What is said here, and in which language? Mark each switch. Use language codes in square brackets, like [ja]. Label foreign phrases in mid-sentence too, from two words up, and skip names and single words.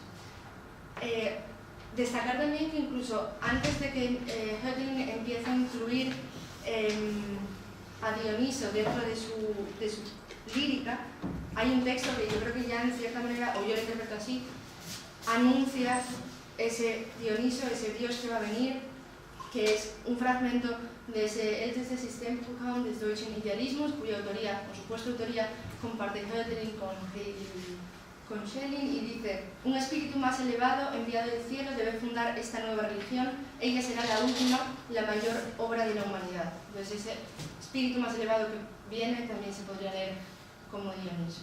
[es] Destacar también que incluso antes de que Hölderlin empiece a incluir a Dioniso dentro de su lírica, hay un texto que yo creo que ya en cierta manera, o yo lo interpreto así, anuncia ese Dioniso, ese Dios que va a venir, que es un fragmento de ese älteste Systemprogramm des deutschen Idealismus, cuya autoría, por supuesto autoría, comparte Hölderlin con Schelling, y dice: un espíritu más elevado, enviado del cielo, debe fundar esta nueva religión, ella será la última, la mayor obra de la humanidad. Entonces ese espíritu más elevado que viene también se podría leer como Dioniso.